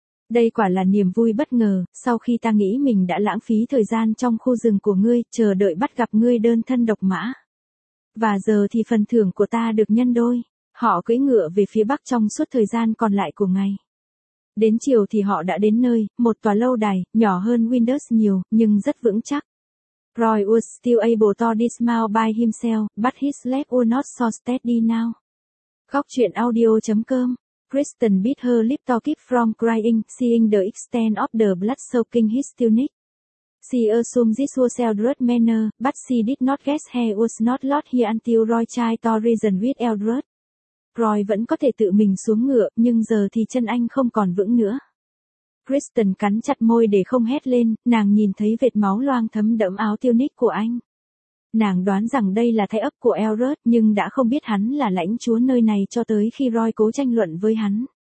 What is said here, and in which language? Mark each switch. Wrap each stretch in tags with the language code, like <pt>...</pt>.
<vi>Đây quả là niềm vui bất ngờ, sau khi ta nghĩ mình đã lãng phí thời gian trong khu rừng của ngươi, chờ đợi bắt gặp ngươi đơn thân độc mã. Và giờ thì phần thưởng của ta được nhân đôi. Họ cưỡi ngựa về phía bắc trong suốt thời gian còn lại của ngày. Đến chiều thì họ đã đến nơi, một tòa lâu đài, nhỏ hơn Windows nhiều, nhưng rất vững chắc.</vi> <en>Roy was still able to dismount by himself, but his leg was not so steady now. Gocchuyenaudio.com Kristen bit her lip to keep from crying, seeing the extent of the blood soaking his tunic. She assumed this was Eldred's manner, but she did not guess he was not lost here until Roy tried to reason with Eldred.</en> <vi>Roy vẫn có thể tự mình xuống ngựa, nhưng giờ thì chân anh không còn vững nữa. Kristen cắn chặt môi để không hét lên, nàng nhìn thấy vệt máu loang thấm đẫm áo tunic của anh. Nàng đoán rằng đây là thái ấp của Eldred, nhưng đã không biết hắn là lãnh chúa nơi này cho tới khi Roy cố tranh luận với hắn.</vi>